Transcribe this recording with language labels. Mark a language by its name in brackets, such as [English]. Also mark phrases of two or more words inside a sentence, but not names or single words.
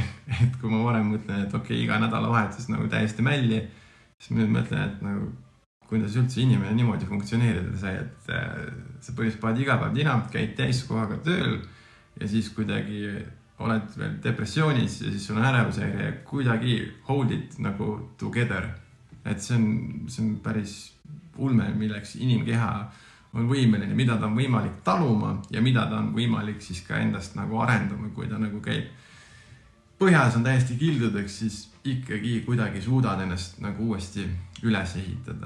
[Estonian] Et kui ma varem mõtlen, et okei, iga nädalavahetus nagu täiesti mälli, siis ma nüüd mõtlen, et nagu, kuidas üldse inimene niimoodi funktsioneerida sai, et sa põhimõtteliselt paned iga päev dinamit, käid täiskohaga tööl ja siis kuidagi oled veel depressioonis ja siis sul on ärevusehäire ja kuidagi [English] hold it [Estonian] nagu together. Et see on päris ulme, milleks inimkeha on võimeline, mida ta on võimalik taluma ja mida ta on võimalik siis ka endast nagu arendama, kui ta nagu käib. Põhjas on täiesti kildudeks, siis ikkagi kuidagi suudad ennast nagu uuesti üles ehitada.